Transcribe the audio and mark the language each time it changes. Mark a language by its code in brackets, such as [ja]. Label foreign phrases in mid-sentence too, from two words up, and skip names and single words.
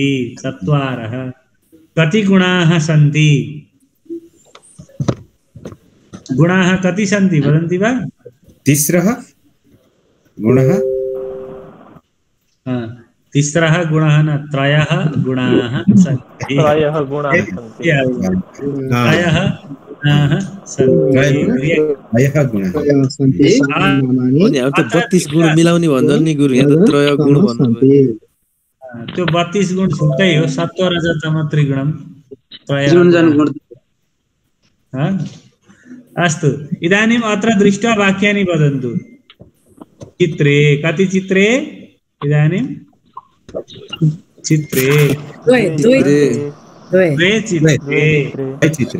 [sa] चत्वारः। कति गुणाः सन्ति? गुणाः कति सन्ति वदन्ति वा? तिस्रः गुणः। तिस्रः गुणः न, त्रयः गुणाः सन्ति। त्रयः गुणाः सन्ति। [ne] अब त 32 गुण मिलाउने भन्छन् नि गुरु, यहाँ त त्रय गुण भन्नुभयो। त्यो 32 गुण छुट्टै हो। [sa] सत्व रज तम त्रिगुणम् अस्तु। इदानीम् अत्र दृष्ट्वा वाक्यानि वदन्तु। चित्रे कति चित्रे? इदानीं चित्रे द्वे चित्रे।